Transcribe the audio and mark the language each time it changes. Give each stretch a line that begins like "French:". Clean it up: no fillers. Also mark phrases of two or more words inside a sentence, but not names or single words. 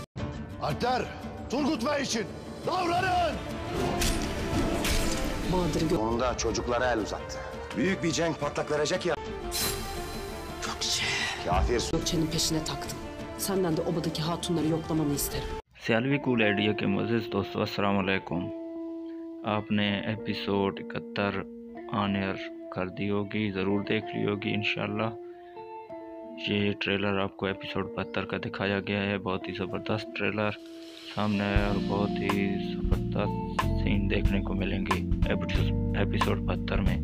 Turkish: Alpler, Turgut Bey için davranın! Bahadır'ı Sonunda çocuklara el uzattı. Büyük bir cenk patlak verecek ya. Gökçe. Kafir. Gökçe'nin peşine taktım. Senden de obadaki hatunları yoklamanı isterim.
Urdu: سیالوی کول آئیڈیا کے معزز دوستوں السلام علیکم. آپ نے ایپیسوڈ 71
English: on air
Urdu: کر دی ہوگی، ضرور دیکھ لی ہوگی ان شاء اللہ. یہ ٹریلر آپ کو ایپیسوڈ 72 کا دکھایا گیا ہے. بہت ہی زبردست ٹریلر سامنے ہے اور بہت ہی زبردست سین دیکھنے کو ملیں گے ایپیسوڈ 72 میں.